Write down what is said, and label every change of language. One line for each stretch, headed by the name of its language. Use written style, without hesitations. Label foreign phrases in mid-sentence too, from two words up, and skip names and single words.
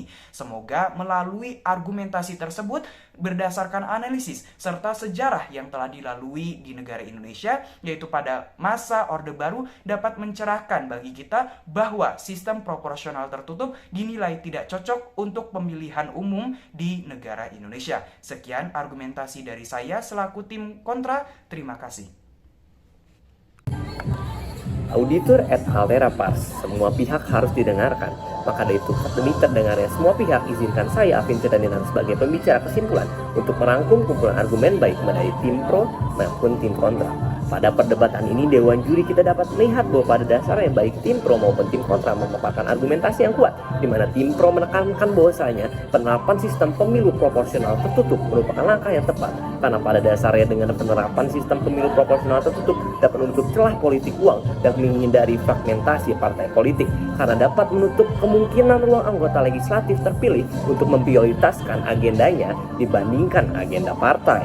Indonesian: Semoga melalui argumentasi tersebut berdasarkan analisis serta sejarah yang telah dilalui di negara Indonesia, yaitu pada masa Orde Baru, dapat mencerahkan bagi kita bahwa sistem proporsional tertutup dinilai tidak cocok untuk pemilihan umum di negara Indonesia. Sekian argumentasi dari saya selaku tim kontra. Terima kasih.
Latin: Auditur et altera pars,
Indonesian: semua pihak harus didengarkan. Maka dari itu, demi terdengarnya semua pihak, izinkan saya, Afin Firdainsyah, sebagai pembicara kesimpulan untuk merangkum kumpulan argumen baik dari tim pro maupun tim kontra. Pada perdebatan ini, Dewan Juri kita dapat melihat bahwa pada dasarnya baik tim pro maupun tim kontra memaparkan argumentasi yang kuat, di mana tim pro menekankan bahwasanya penerapan sistem pemilu proporsional tertutup merupakan langkah yang tepat, karena pada dasarnya dengan penerapan sistem pemilu proporsional tertutup dapat menutup celah politik uang dan menghindari fragmentasi partai politik, karena dapat menutup kemungkinan ruang anggota legislatif terpilih untuk memprioritaskan agendanya dibandingkan agenda partai.